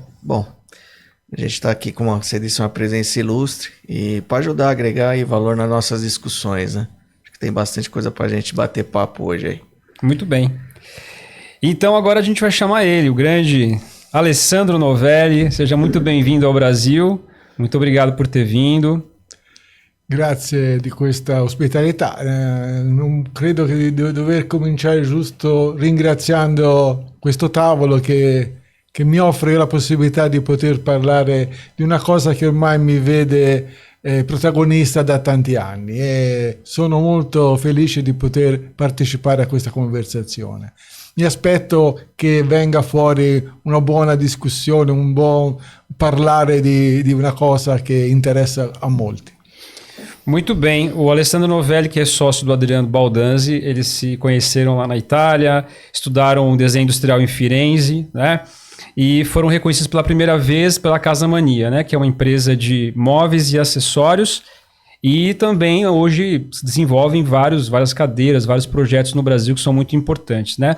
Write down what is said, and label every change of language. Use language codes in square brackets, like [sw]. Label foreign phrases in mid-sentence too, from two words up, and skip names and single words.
[pt] Bom, a gente está aqui com você disse, uma presença ilustre e para ajudar a agregar aí valor nas nossas discussões, né? Acho que tem bastante coisa para a gente bater papo hoje aí. Muito bem. Então agora a gente vai chamar ele, o grande Alessandro Novelli. Seja muito bem-vindo ao Brasil. Muito obrigado por ter vindo. [it] Grazie di questa ospitalità. Non credo che devo dover cominciare giusto ringraziando questo tavolo che mi offre la possibilità di poter parlare di una cosa che ormai mi vede protagonista da tanti anni e sono molto felice di poter partecipare a questa conversazione. Mi aspetto che venga fuori una buona discussione, un buon parlare di una cosa che interessa a molti. [pt] Muito bem, o Alessandro Novelli, que é sócio do Adriano Baldanzi, eles se conheceram lá na Itália, estudaram desenho industrial em Firenze, né? E foram reconhecidos pela primeira vez pela Casa Mania, né? Que é uma empresa de móveis e acessórios, e também hoje se desenvolvem várias cadeiras, vários projetos no Brasil que são muito importantes, né?